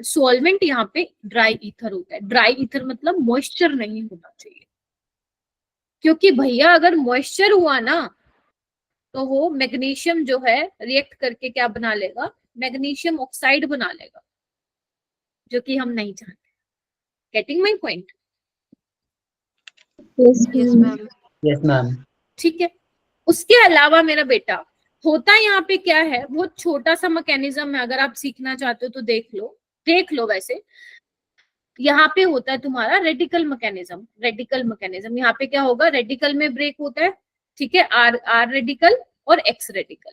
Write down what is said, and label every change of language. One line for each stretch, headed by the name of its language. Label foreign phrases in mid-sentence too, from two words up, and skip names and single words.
Hindi: सॉल्वेंट यहाँ पे
English: dry ether
Hindi: होता है।
English: dry ether
Hindi: मतलब मॉइस्चर नहीं होना चाहिए, क्योंकि भैया अगर मॉइस्चर हुआ ना तो वो मैग्नीशियम जो है रिएक्ट करके क्या बना लेगा,
English: magnesium oxide
Hindi: बना लेगा, जो कि हम नहीं चाहते।
English: getting my point? Yes, Yes, ma'am. ma'am. Yes, ma'am.
Hindi: ठीक है, उसके अलावा मेरा बेटा होता यहाँ पे क्या है, बहुत छोटा सा मैकेनिज्म है, अगर आप सीखना चाहते हो तो देख लो। वैसे यहाँ पे होता है तुम्हारा
English: radical mechanism. radical mechanism
Hindi: यहाँ पे क्या होगा, रेडिकल में ब्रेक होता है, ठीक है,
English: R radical
Hindi: और
English: X radical.